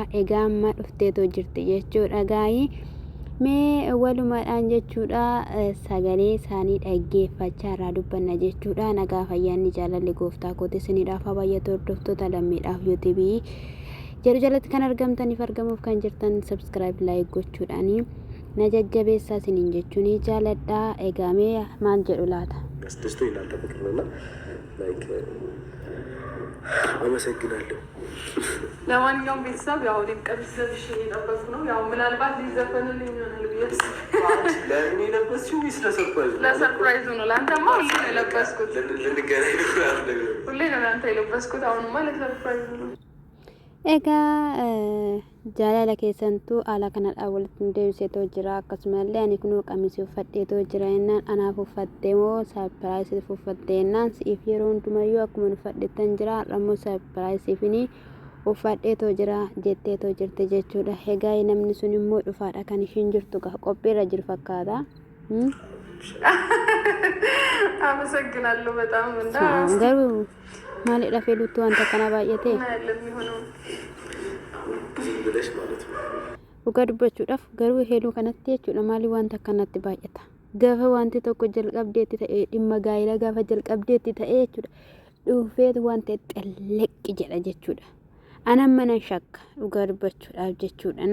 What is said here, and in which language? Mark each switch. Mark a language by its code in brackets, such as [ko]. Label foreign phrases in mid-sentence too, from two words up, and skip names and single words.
[om] Egaa amma dhufteetoo jirti jechuudha. Gaayii mee walumaadhaan jechuudha sagalee isaanii dhaggeeffachaa irraa dubbanna jechuudha. Nagaa fayyaanni jaalalli gooftaa kootii isiniidhaaf baay'atu hordoftoota lammiidhaaf YouTube jedhu jalatti kan argamtaniif argamuuf kan jirtan [en] subscribe like [om] gochuudhaan na jajjabeessaa isiniin jechuun jaaladhaa. Egaa mee maal jedhu laata? [am] አስደስቶ ይላል ተፈቅሮና ላይክ አመሰግናለሁ። ለማንኛውም ቤተሰብ ያው እኔም ቀሚስ ለብሼ የነበርኩ ነው። ያው ምናልባት ሊዘፈንልኝ ይሆናል ብዬ ለምን የለበስሽው? ወይስ ለሰርፕራይዝ? ለሰርፕራይዝ ነው። ለአንተማ ሁሌ ነው የለበስኩት። ልንገናኝ ነው። ሁሌ ነው ለአንተ የለበስኩት። አሁንማ ለሰርፕራይዝ ነው። [om] Egaa jaalala keessantuu haala kanadhaan walitti deebiseetoo jira. Akkasumallee ani kunuu qamisii uffadheetoo jira jennaan anaaf uffattee moo saapiraayisiif uffattee jennaan siif yeroo hundumayyuu akkuma uffadhettan jira har'ammoo saapiraayisiifini uffadheetoo jira jetteetoo jirte jechuudha. Egaa namni sun immoo dhufaadha kan ishiin jirtu qophiirra jiru fakkaata. [am] አመሰግናለሁ በጣም እና [om] garuu maalidha feluutti wanta kana baay'ate [am] ብለሽ ማለት ነው። [om] dhugaa dubbachuudhaaf garuu heeluu kanatti jechuudha maali wanta kanatti baay'ata. Gaafa wanti tokko jalqabdeetti ta'ee dhimma gaa'ela gaafa jalqabdeetti ta'ee jechuudha dhufeet wanta xelleqqi jedha jechuudha. Anan mana shakka dhugaa dubbachuudhaaf jechuudha.